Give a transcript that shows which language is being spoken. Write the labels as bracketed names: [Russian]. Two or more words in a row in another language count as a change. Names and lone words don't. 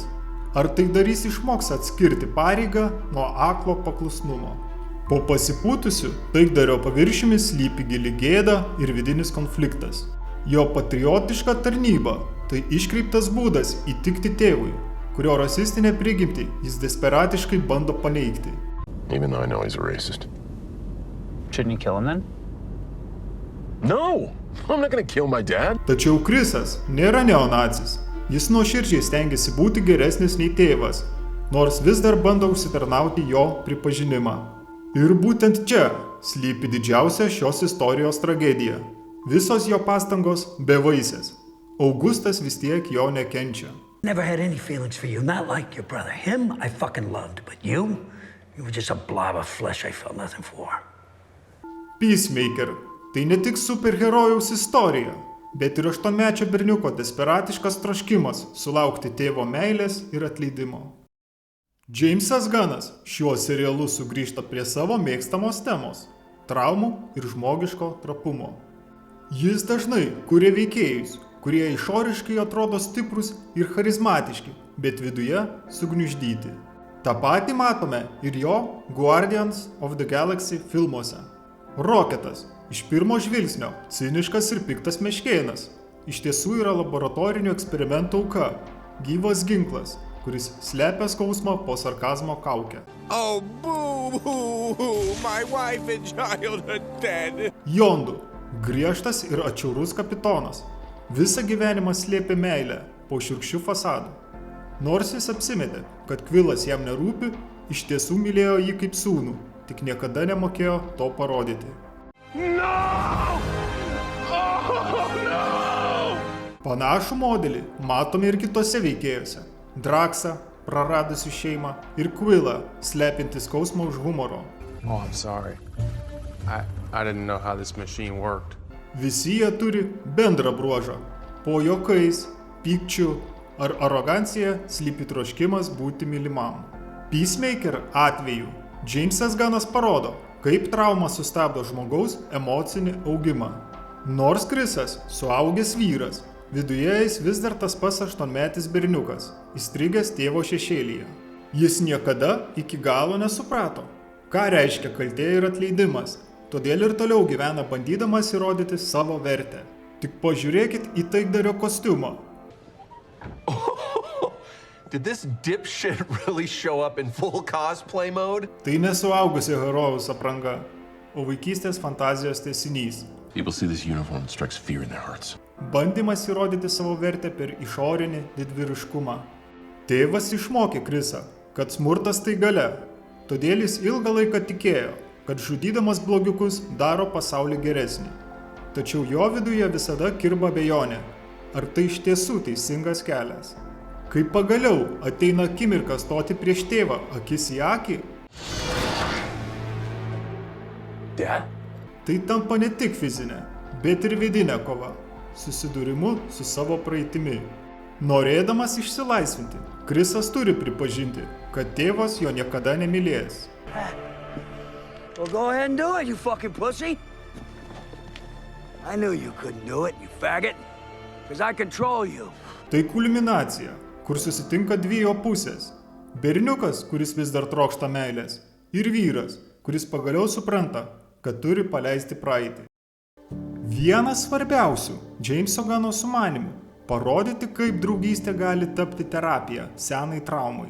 [Lithuanian] Ar taikdarys išmoks atskirti pareigą nuo aklo paklusnumo? Po pasipūtusių taikdario paviršiumi slypi gili gėda ir vidinis konfliktas. Jo patriotiška tarnyba – tai iškreiptas būdas įtikti tėvui, kurio rasistinę prigimtį jis desperatiškai bando paneigti. [English] Even though I know he's a racist. Shouldn't you kill him then? No! I'm not gonna kill my dad. [Lithuanian] Tačiau Chrisas nėra neonacis. Jis nuoširdžiai stengiasi būti geresnis nei tėvas, nors vis dar bando užsitarnauti jo pripažinimą. Ir būtent čia slypi didžiausia šios istorijos tragedija. Visos jo pastangos bevaisės. Augustas vis tiek jo nekenčia. [English] Never had any feelings for you, not like your brother. Him I fucking loved, but you were just a blob of flesh I felt nothing for. [Lithuanian] Peacemaker – tai ne tik superherojaus istorija, bet ir 8-mečio berniuko desperatiškas troškimas sulaukti tėvo meilės ir atleidimo. Jamesas Gunnas šiuo serialu sugrįžta prie savo mėgstamos temos – traumų ir žmogiško trapumo. Jis dažnai kuria veikėjus, kurie išoriškai atrodo stiprus ir charizmatiški, bet viduje sugniuždyti. Ta patį matome ir jo Guardians of the Galaxy filmuose. Rocketas iš pirmo žvilgsnio ciniškas ir piktas meškėnas. Iš tiesų yra laboratorinių eksperimentų auka, gyvas ginklas, kuris slepia skausmą po sarkazmo kaukę. [English] Oh, boo-hoo! My wife and child are dead! [Lithuanian] Yondu – griežtas ir atšiaurus kapitonas. Visą gyvenimą slėpė meilę po šiurkščių fasadų. Nors jis apsimetė, kad Kvilas jam nerūpi, iš tiesų mylėjo jį kaip sūnų, tik niekada nemokėjo to parodyti. Panašų modelį matome ir kitose veikėjose. Draksą, praradusi šeimą, ir Quillą, slepiantį skausmą už humoro. [English] Oh, I'm sorry. I didn't know how this machine worked. [Lithuanian] Visi jie turi bendrą bruožą. Po juokais, pykčiu ar arogancija slypi troškimas būti mylimam. Peacemaker atveju Jamesas Gunnas parodo, kaip trauma sustabdo žmogaus emocinį augimą. Nors Chrisas suaugęs vyras, viduje jis vis dar tas pats 8-metis berniukas, įstrigęs tėvo šešėlyje. Jis niekada iki galo nesuprato, ką reiškia kaltė ir atleidimas, todėl ir toliau gyvena bandydamas įrodyti savo vertę. Tik pažiūrėkit į taikdario kostiumą. [English] Did this dipshit really show up in full cosplay mode? [Lithuanian] Tai nesuaugusio herojaus apranga, o vaikystės fantazijos tęsinys. [English] People see this uniform and strikes fear in their hearts. [Lithuanian] Bandymas įrodyti savo vertę per išorinį didvyriškumą. Tėvas išmokė Chrisą, kad smurtas tai galia, todėl jis ilgą laiką tikėjo, kad žudydamas blogiukus daro pasaulį geresnį. Tačiau jo viduje visada kirba abejonė, ar tai iš tiesų teisingas kelias. Kai pagaliau ateina akimirka stoti prieš tėvą akis į akį, Dad? tai tampa ne tik fizinė, bet ir vidinė kova, susidūrimu su savo praeitimi. Norėdamas išsilaisvinti, Chrisas turi pripažinti, kad tėvas jo niekada nemylės. [English] Well, go ahead and do it, you fucking pussy. I knew you couldn't do it, you faggot. Because I control you. [Lithuanian] Tai kulminacija, kur susitinka dvi jo pusės. Berniukas, kuris vis dar trokšta meilės, ir vyras, kuris pagaliau supranta, kad turi paleisti praeitį. Vienas svarbiausių Jameso Gunno sumanymų – parodyti, kaip draugystė gali tapti terapija senai traumai.